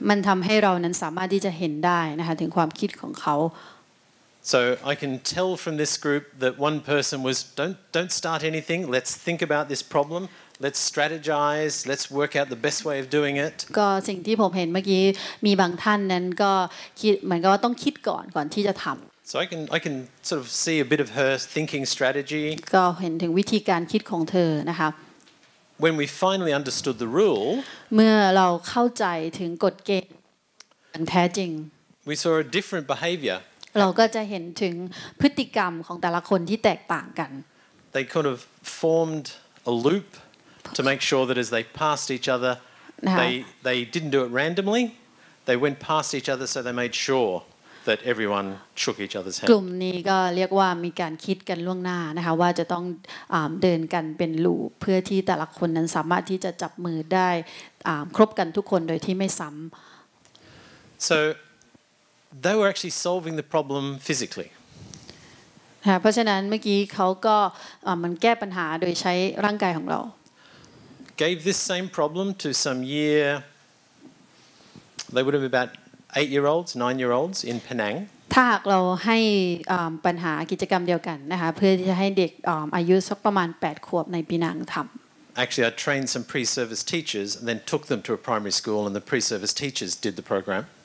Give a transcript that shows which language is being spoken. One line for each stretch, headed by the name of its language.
Thai: มันทำให้เรานั้นสามารถที่จะเห็นได้นะคะถึงความคิดของเขา
English: So I can tell from this group that one person was don't start anything, let's think about this problem, let's strategize, let's work out the best way of doing it
Thai: ก็สิ่งที่ผมเห็นเมื่อกี้มีบางท่านนั้นก็คิดเหมือนกับว่าต้องคิดก่อนที่จะทำ
English: So I can sort of see a bit of her thinking strategy
Thai: ก็เห็นถึงวิธีการคิดของเธอนะคะ
English: When we finally understood the rule
Thai: เมื่อเราเข้าใจถึงกฎเกณฑ์อย่างแท้จริง
English: we saw a different behavior
Thai: เราก็จะเห็นถึงพฤติกรรมของแต่ละคนที่แตกต่างกัน
English: They kind of formed a loop to make sure that as they passed each other they didn't do it randomly they went past each other so they made sure that everyone shook each other's hand
Thai: กลุ่มนี้ก็เรียกว่ามีการคิดกันล่วงหน้านะคะว่าจะต้องเดินกันเป็นลูปเพื่อที่แต่ละคนนั้นสามารถที่จะจับมือได้ครบกันทุกคนโดยที่ไม่ซ้ำ
English: So they were actually solving the problem physically
Thai: เพราะฉะนั้นเมื่อกี้เขาก็มันแก้ปัญหาโดยใช้ร่างกายของเรา
English: Gave this same problem to some they would have been about 8-year-olds 9-year-olds in Penang
Thai: ถ้าหากเราให้ปัญหากิจกรรมเดียวกันนะคะเพื่อที่จะให้เด็กอายุสักประมาณ8ขวบในปีนังทำ
English: Actually I trained some pre-service teachers and then took them to a primary school and the pre-service teachers did the program